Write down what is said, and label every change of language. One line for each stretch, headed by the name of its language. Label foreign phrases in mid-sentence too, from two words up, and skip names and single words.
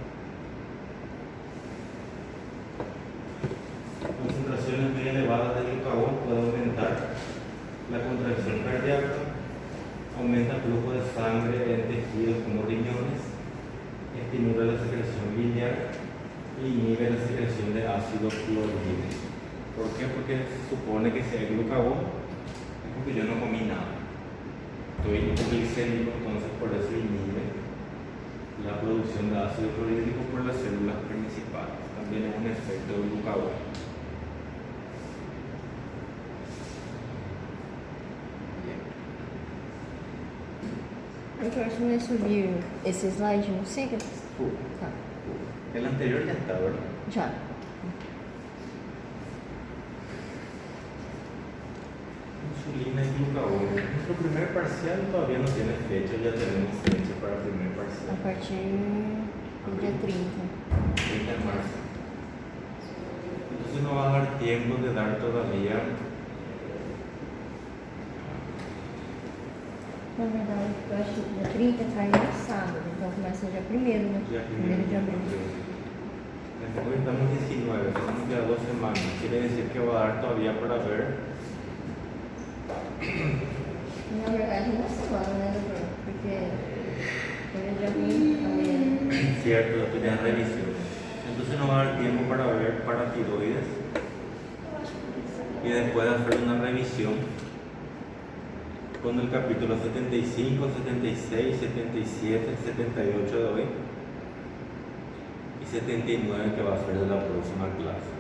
Spanish: Concentraciones muy elevadas de glucagón puede aumentar la contracción cardíaca, aumenta el flujo de sangre en tejidos como riñones, estimula la secreción biliar y inhibe la secreción de ácido clorhídrico. ¿Por qué? Porque se supone que si hay glucagón es porque yo no comí nada. Estoy hipoglicémico, entonces por eso inhibe la producción de ácido clorhídrico por las células principales. También es un efecto del glucagón.
Portuguese: Doutor, se não é subir esse slide, não siga? Tá.
Spanish: El anterior ya está, ¿verdad?
Portuguese: Já.
Spanish: Insulina y glucagón. Nuestro primer parcial todavía no tiene fecha, ya tenemos fecha para el primer
Portuguese: A
Spanish: parcial.
Portuguese: partir do dia 30.
Spanish: 30 de marzo. Entonces no va a dar tiempo de dar todavía.
Portuguese: Na verdade, eu acho que dia 30 cai no sábado, então começa dia 1º, né?
Spanish: Ya 1º de abril. Después estamos 19, tenemos ya 2 semanas. Quiere decir que va a dar todavía para ver.
Portuguese: Na verdade, uma semana, né, doutor? Porque 1º de abril também.
Spanish: Cierto, ya tenían revisión. Entonces no va a dar tiempo para ver paratiroides. Y después de hacer una revisión con el capítulo 75, 76, 77, 78 de hoy y 79 que va a ser de la próxima clase.